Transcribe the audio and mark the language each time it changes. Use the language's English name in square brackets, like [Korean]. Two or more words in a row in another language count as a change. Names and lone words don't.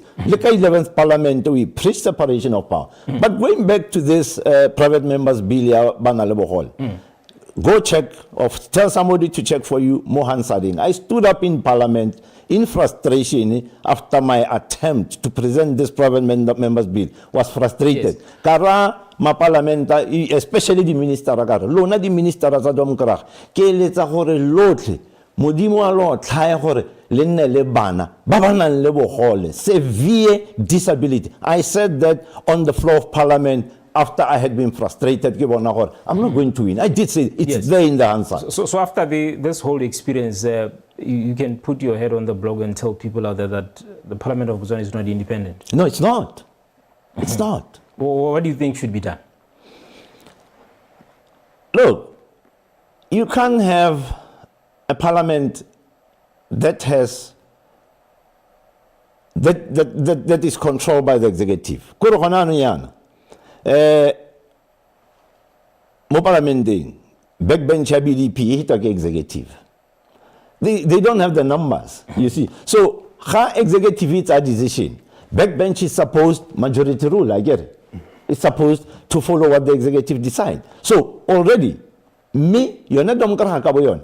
[English] Look at 11th Parliament, we preach separation of power. But going back to this private members bill, go check or tell somebody to check for you, Mohan Sading. I stood up in Parliament in frustration after my attempt to present this private members bill was frustrated. [Tswana] Yes. Ma parliamenta, [English] especially the minister [Tswana] lona [English] the minister [Tswana] za domkrag ke letsa gore lotle modimo a lo tlhae gore le nne le bana ba banang le bogole [English] severe disability. I said that on the floor of parliament after I had been frustrated. I'm not going to win. I did say it's there in the answer. So after this whole experience, you can put your head on the block and tell people out there that the Parliament of Botswana is not independent. No, it's not. It's not. What do you think should be done? Look, you can't have a parliament that has that is controlled by the executive. [Tswana] Kuro gona ano yana. Mo parlamenteng backbench ya BDP hita ke executive. [English] They don't have the numbers, you see. So, ha executive it's a decision. Backbench is supposed majority rule, I get it. It's supposed to follow what the executive decide. So already, me, you're not kaboyon.